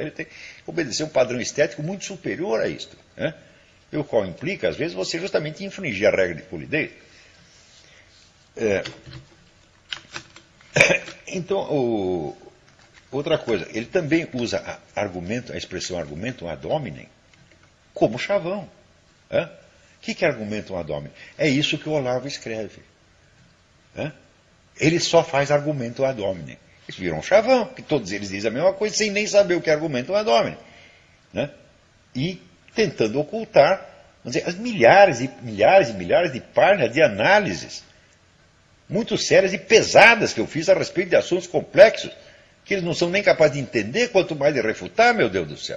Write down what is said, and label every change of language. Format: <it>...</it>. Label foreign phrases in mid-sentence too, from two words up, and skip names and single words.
<pt>Ele tem que obedecer um padrão estético muito superior a isto. Né? O qual implica, às vezes, você justamente infringir a regra de polidez. Então, outra coisa, ele também usa a expressão</pt> <la>argumentum ad hominem</la> <pt>como chavão. O que é</pt> <la>argumentum ad hominem?</la> <pt>É isso que o Olavo escreve. Ele só faz argumento</pt> <la>ad hominem.</la> <pt>Isso virou um chavão, que todos eles dizem a mesma coisa, sem nem saber o que é argumento</pt> <la>ad hominem.</la> <pt>Né? E tentando ocultar, vamos dizer, as milhares e milhares de páginas de análises muito sérias e pesadas que eu fiz a respeito de assuntos complexos, que eles não são nem capazes de entender, quanto mais de refutar, meu Deus do céu.</pt>